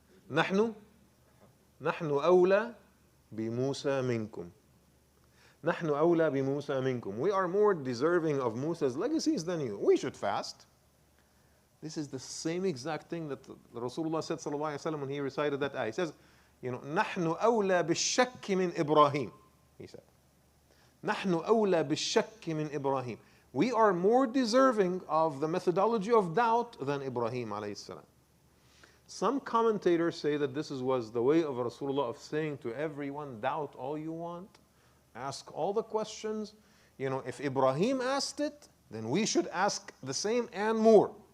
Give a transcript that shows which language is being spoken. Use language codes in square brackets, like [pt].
[ar] نحن أولى بموسى منكم. نحن أولى بموسى منكم. [en] We are more deserving of Musa's legacies than you. We should fast. This is the same exact thing that Rasulullah said sallallahu alaihi wasallam when he recited that ayah. He says, [ar] نحن أولى بالشك من إبراهيم. [en] He said, [ar] نحن أولى بالشك من إبراهيم. [en] We are more deserving of the methodology of doubt than Ibrahim alayhi salam. Some commentators say that this was the way of Rasulullah of saying to everyone, doubt all you want, ask all the questions. If Ibrahim asked it, then we should ask the same and more.